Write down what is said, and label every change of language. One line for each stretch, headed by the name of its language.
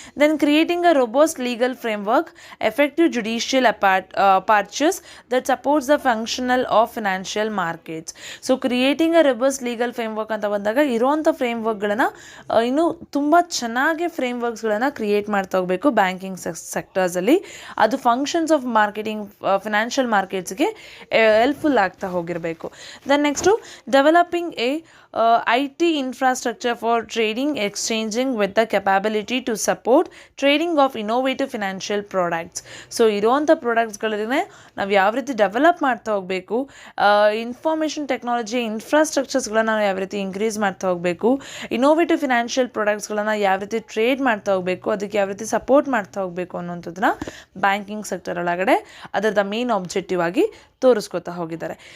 English: Then creating a robust legal framework, effective judicial apparatus that supports the functional of financial markets.
Kannada: So
English: creating a robust legal framework
Kannada: ಅಂತ ಬಂದಾಗ ಇರೋವಂಥ ಫ್ರೇಮ್ವರ್ಕ್ಗಳನ್ನು ಇನ್ನೂ ತುಂಬ ಚೆನ್ನಾಗಿ ಫ್ರೇಮ್ವರ್ಕ್ಸ್ಗಳನ್ನು create ಮಾಡ್ತಾ ಹೋಗಬೇಕು ಬ್ಯಾಂಕಿಂಗ್ ಸೆಕ್ಟರ್ಸಲ್ಲಿ. ಅದು
English: functions of marketing
Kannada: financial ಮಾರ್ಕೆಟ್ಸ್ಗೆ helpful ಆಗ್ತಾ ಹೋಗಿರಬೇಕು.
English: Then next developing a IT infrastructure for trading, exchanging with the capability to support trading of innovative financial products.
Kannada: So ಇರುವಂಥ ಪ್ರಾಡಕ್ಟ್ಸ್ಗಳನ್ನೇ ನಾವು ಯಾವ ರೀತಿ ಡೆವಲಪ್ ಮಾಡ್ತಾ ಹೋಗಬೇಕು, ಇನ್ಫಾರ್ಮೇಷನ್ ಟೆಕ್ನಾಲಜಿ ಇನ್ಫ್ರಾಸ್ಟ್ರಕ್ಚರ್ಸ್ಗಳನ್ನ ನಾವು ಯಾವ ರೀತಿ ಇನ್ಕ್ರೀಸ್ ಮಾಡ್ತಾ ಹೋಗಬೇಕು, ಇನೋವೇಟಿವ್ ಫಿನಾನ್ಷಿಯಲ್ ಪ್ರಾಡಕ್ಟ್ಸ್ಗಳನ್ನು ಯಾವ ರೀತಿ ಟ್ರೇಡ್ ಮಾಡ್ತಾ ಹೋಗಬೇಕು, ಅದಕ್ಕೆ ಯಾವ ರೀತಿ ಸಪೋರ್ಟ್ ಮಾಡ್ತಾ ಹೋಗಬೇಕು ಅನ್ನೋಂಥದ್ದನ್ನ ಬ್ಯಾಂಕಿಂಗ್ ಸೆಕ್ಟರ್ ಒಳಗಡೆ ಅದರದ ಮೇನ್ ಆಬ್ಜೆಕ್ಟಿವ್ ಆಗಿ ತೋರಿಸ್ಕೊತಾ ಹೋಗಿದ್ದಾರೆ.